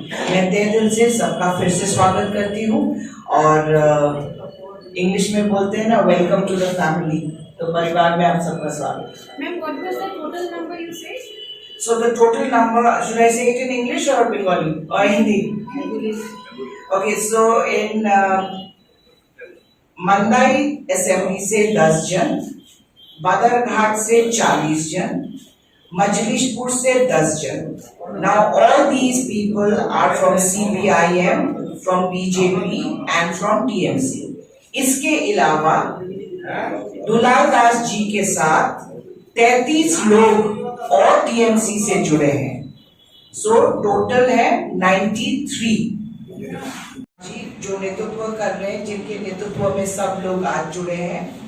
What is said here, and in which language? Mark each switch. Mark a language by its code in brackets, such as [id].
[hi] मैं तहे दिल से सबका फिर से स्वागत करती हूँ और इंग्लिश में बोलते हैं ना, [en] welcome to the family, [hi] तो परिवार में आप सबका स्वागत। [en] Ma'am, what was the total number you said? So the total number, should I say it in English or Bengali or Hindi? English. Okay, so in [hi] मंदाई assembly से 10 जन, बदरघाट से 40 जन, मजलिसपुर से 10 जन। [en] Now all these people are from CPIM, from BJP and from TMC. [hi] इसके अलावा दुलाल दास जी के साथ 33 लोग और TMC से जुड़े हैं। सो टोटल है 93 जी जो नेतृत्व कर रहे हैं, जिनके नेतृत्व में सब लोग आज जुड़े हैं।